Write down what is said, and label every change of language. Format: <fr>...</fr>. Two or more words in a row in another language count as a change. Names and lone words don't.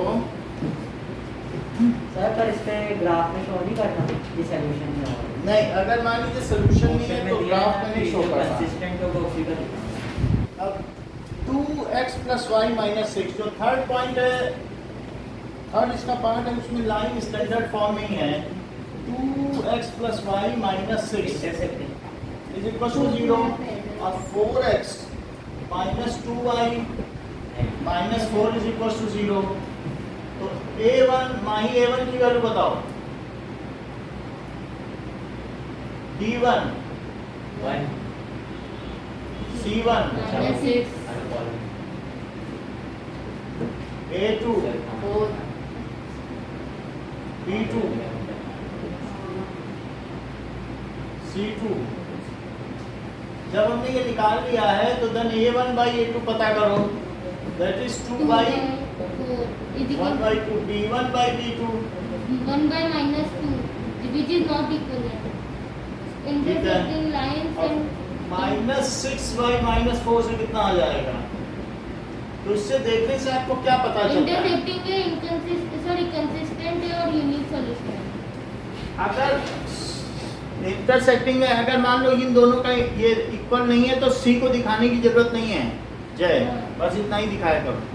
<hi>सर पर इस पे ग्राफ में शो नहीं करना ये सॉल्यूशन में होगा। नहीं अगर मान लीजिए सोल्यूशन नहीं है तो ग्राफ में नहीं शो करता कंसिस्टेंट होगा उसी का दिखाना। अब</hi> <en>2x plus y minus 6</en> <hi>जो</hi> <en>third point</en> <hi>है थर्ड इसका पार्ट है उसमें लाइन</hi> <en>standard form</en> <hi>में ही है</hi> <en>2x plus y minus 6</en> <hi>इंटरसेक्टिंग</hi> <en>is equal to 0 और 4x minus 2y minus 4 is equal to 0</en> <hi>तो a1 माही a1 की वैल्यू बताओ d1 वन c1 -6 a2 4 b2 c2 जब हमने ये निकाल लिया है तो देन</hi> <en>a1 by a2</en> <hi>पता करो</hi> <en>that is 2 by 1 by 2 b1 by b2 1 by -2 which is not equal yet. Intersecting lines and</en> <hi>-6 by -4 से कितना आ जाएगा तो इससे देखने से आपको क्या पता चलता है intersecting है consistent है और</hi> <en>unique solution</en> <hi>है। अगर इंटरसेक्टिंग में अगर मान लो इन दोनों का ये इक्वल नहीं है तो सी को दिखाने की जरूरत नहीं है जय बस इतना ही दिखाया करो</hi>